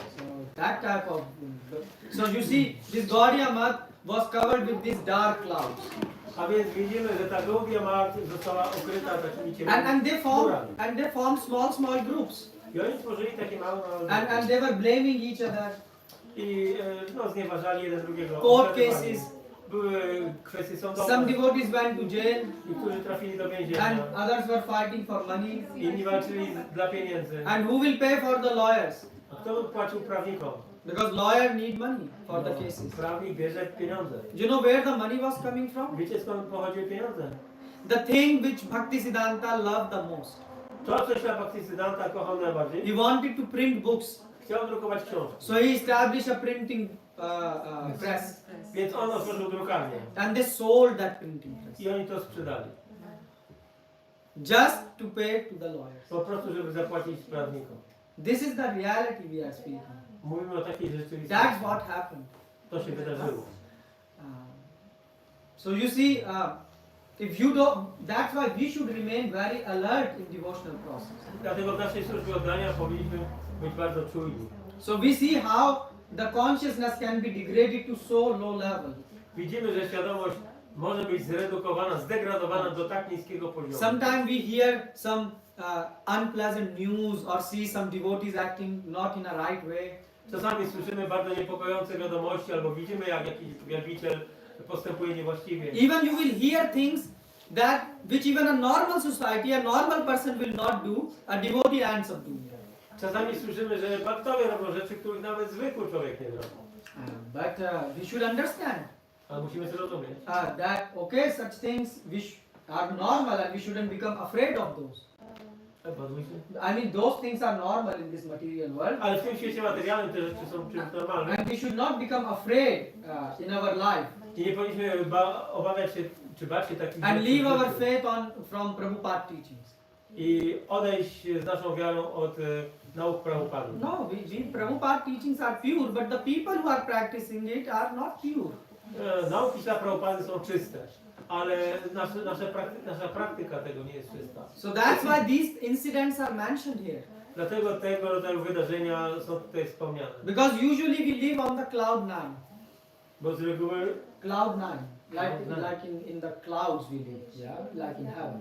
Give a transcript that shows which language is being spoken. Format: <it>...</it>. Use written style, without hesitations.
<en>So that type of so you see this Gaudiya Math was covered with these dark clouds.</en> <pl>A więc widzimy, że ta Gaudiya Math została okryta takimi ciemnymi</pl> <en>And they formed small groups.</en> <pl>I oni tworzyli takie małe</pl> <en>And they were blaming each other.</en> <pl>I znieważali jeden drugiego.</pl> <en>Court cases.</en> <pl>Były kwestie sądowe.</pl> <en>Some devotees went to jail.</en> <pl>Niektórzy trafili do więzienia.</pl> <en>And others were fighting for money.</en> <pl>Inni walczyli dla pieniędzy.</pl> <en>And who will pay for the lawyers?</en> <pl>A kto płacił prawnikom?</pl> <en>Because lawyer need money for the cases.</en> <pl>Prawnik bierze pieniądze.</pl> <en>Do you know where the money was coming from?</en> <pl>Wiecie, skąd pochodziły pieniądze?</pl> <en>The thing which Bhaktisiddhanta loved the most.</en> <pl>To, co Srila Bhaktisiddhanta kochał najbardziej,</pl> <en>He wanted to print books.</en> <pl>chciał drukować książki.</pl> <en>So he established a printing press.</en> <pl>Więc on otworzył drukarnię.</pl> <en>And they sold that printing press.</en> <pl>I oni to sprzedali.</pl> <en>Just to pay to the lawyers.</en> <pl>Po prostu, żeby zapłacić prawnikom.</pl> <en>This is the reality we are speaking.</en> <pl>Mówimy o takiej rzeczywistości.</pl> <en>That's what happened.</en> <pl>To się wydarzyło.</pl> <en>So you see, if you don't, that's why we should remain very alert in devotional process.</en> <pl>Dlatego w naszej służbie oddania powinniśmy być bardzo czujni.</pl> <en>So we see how the consciousness can be degraded to so low level.</en> <pl>Widzimy, że świadomość może być zredukowana, zdegradowana do tak niskiego poziomu.</pl> <en>Sometimes we hear some unpleasant news or see some devotees acting not in a right way.</en> <pl>Czasami słyszymy bardzo niepokojące wiadomości albo widzimy, jak jakiś wielbiciel postępuje niewłaściwie.</pl> <en>Even you will hear things that which even a normal society, a normal person will not do, a devotee ends up doing it.</en> <pl>Czasami słyszymy, że bhaktowie robią rzeczy, których nawet zwykły człowiek nie robi.</pl> <en>But we should understand</en> <pl>Ale musimy zrozumieć,</pl> <en>that okay, such things which are normal and we shouldn't become afraid of those. I mean, those things are normal in this material world.</en> <pl>ale w tym świecie materialnym te rzeczy są czymś normalnym.</pl> <en>And we should not become afraid in our life.</en> <pl>I nie powinniśmy obawiać się, czy bać się takich</pl> <en>And</en> <pl>w</pl> <en>our</en> <pl>życiu.</pl> <en>faith from Prabhupada teachings.</en> <pl>I odejść z naszą wiarą od nauk Prabhupady.</pl> <en>No, Prabhupada teachings are pure, but the people who are practicing it are not pure.</en> <pl>Nauki Srila Prabhupady są czyste, ale nasza praktyka tego nie jest czysta.</pl> <en>So that's why these incidents are mentioned here.</en> <pl>Dlatego tego rodzaju wydarzenia są tutaj wspomniane.</pl> <en>Because usually we live on the cloud 9.</en> <pl>Bo z reguły</pl> <en>Cloud 9. Like in the clouds we live, yeah, like in heaven.</en>